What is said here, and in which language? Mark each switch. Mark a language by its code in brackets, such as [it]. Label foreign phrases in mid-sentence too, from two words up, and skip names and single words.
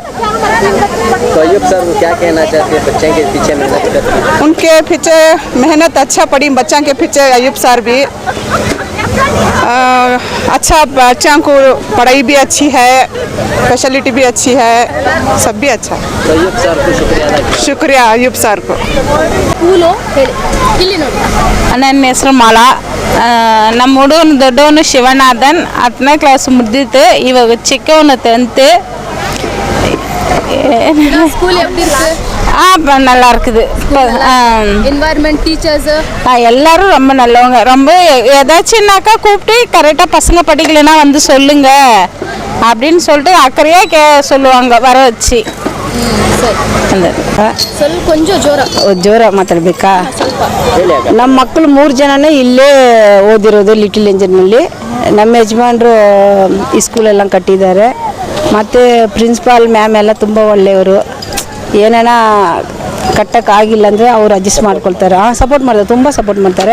[hi] तो अयूब सर को क्या कहना चाहते हैं? बच्चे के पीछे मेहनत करते हैं, उनके पीछे मेहनत अच्छा पड़ी, बच्चों के पीछे अयूब सर भी अच्छा, बच्चों को पढ़ाई भी अच्छी है, फैसिलिटी भी अच्छी है, सब भी अच्छा है। तो अयूब सर को शुक्रिया अयूब सर को। [kn] ನನ್ನ ಹೆಸರು ಮಾಲಾ. ನಮ್ಮ ಹುಡುಗನ ದೊಡ್ಡವನು ಶಿವನಾಥನ್ 10ನೇ ಕ್ಲಾಸ್ ಮುಗ್ದಿತ್ತು, ಇವಾಗ ಚಿಕ್ಕವನು 10th. [ta] ஸ்கூல் எப்படி இருக்கு? நல்லா இருக்குது. [en] environment teachers [ta] எல்லாரும் ரொம்ப நல்லவங்க. ரொம்ப ஏதாச்சும்னாக்கா கூப்பிட்டு கரெக்டாக பசங்க படிக்கலைன்னா வந்து சொல்லுங்க அப்படின்னு சொல்லிட்டு அக்கறையாக சொல்லுவாங்க வர வச்சு. கொஞ்சம் [kn] ಜೋರ ಮಾತಾಡ್ಬೇಕಾ? ನಮ್ಮ ಮಕ್ಕಳು 3 ಜನನೇ ಇಲ್ಲೇ ಓದಿರೋದು ಲಿಟಲ್ ಏಂಜಲ್ನಲ್ಲಿ. ನಮ್ಮ ಯಜಮಾನರು ಈ ಸ್ಕೂಲೆಲ್ಲ ಕಟ್ಟಿದ್ದಾರೆ, ಮತ್ತು [en] principal ma'am [kn] ಎಲ್ಲ ತುಂಬ ಒಳ್ಳೆಯವರು. ಏನೇನ ಕಟ್ಟೋಕ್ಕಾಗಿಲ್ಲ ಅಂದರೆ ಅವರು ಅಡ್ಜಸ್ಟ್ ಮಾಡ್ಕೊಳ್ತಾರೆ, ಸಪೋರ್ಟ್ ಮಾಡ್ತಾರೆ, ತುಂಬ ಸಪೋರ್ಟ್ ಮಾಡ್ತಾರೆ.